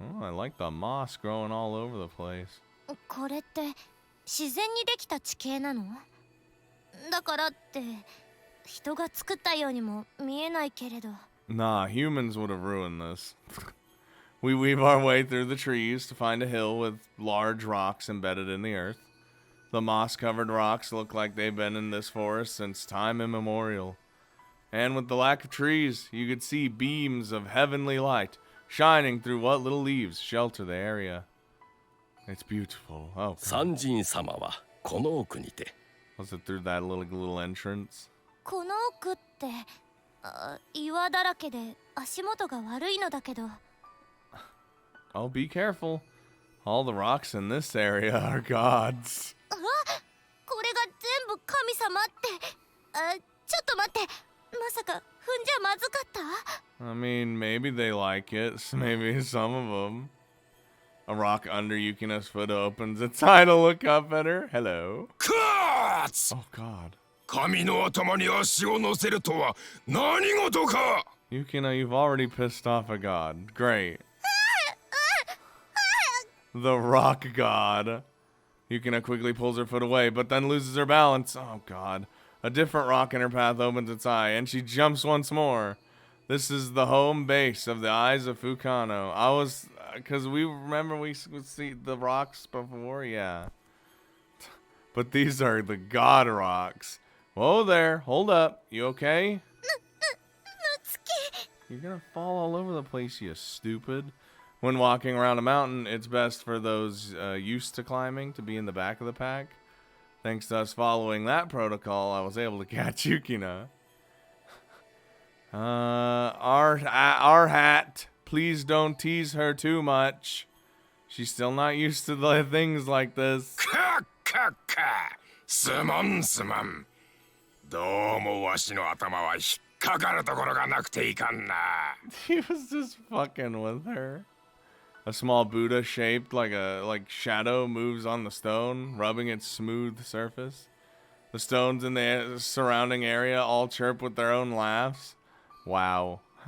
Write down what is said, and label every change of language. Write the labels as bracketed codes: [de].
[en] Oh, I like the moss growing all over the place. [ja] これって自然にできた地形なの？だからって人が作ったようにも見えないけれど。 [en] Nah, humans would have ruined this. We weave our way through the trees to find a hill with large rocks embedded in the earth. The moss-covered rocks look like they've been in this forest since time immemorial. And with the lack of trees, you could see beams of heavenly light shining through what little leaves shelter the area. It's beautiful. Oh, [ja] 三神様はこの奥にて。 [en] was it through that little entrance? [ja] この奥って、岩だらけで足元が悪いのだけど。 [en] Oh, be careful. All the rocks in this area are gods. [ja] あ、これが全部神様って。ちょっと待って。まさか踏んじゃまずかった？ [en] I mean, maybe they like it. Maybe some of them. A rock under Yukina's foot opens its eye to look up at her. Hello. [ja] カーツ [en] Oh, God. [ja] 神の頭に足を乗せるとは何事か [en] Yukina, you've already pissed off a god. Great. The rock god. Yukina quickly pulls her foot away, but then loses her balance. Oh, God. A different rock in her path opens its eye, and she jumps once more. This is the home base of the Eyes of Fukano. I was... Because we remember we would see the rocks before? Yeah. But these are the god rocks. Whoa there. Hold up. You okay? You're gonna fall all over the place, you stupid. When walking around a mountain, it's best for those used to climbing to be in the back of the pack. Thanks to us following that protocol, I was able to catch Yukina. Our hat. Please don't tease her too much. She's still not used to the things like this. [ja] カッカッカすまんすまんどうもわしの頭は引っかかるところがなくていかんな [en] He was just fucking with her. A small Buddha shaped like shadow moves on the stone, rubbing its smooth surface. The stones in the surrounding area all chirp with their own laughs. Wow.